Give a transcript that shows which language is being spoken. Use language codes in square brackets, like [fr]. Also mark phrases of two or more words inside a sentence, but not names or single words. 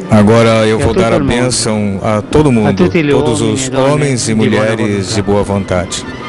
[pt] Agora eu E a vou todo dar a mundo. bênção a todo mundo, [it] tutti gli [pt] todos [it] uomini [pt] os [it] e donne [pt] homens e [it] di buona [pt] mulheres [it] volontà. [pt] de boa vontade.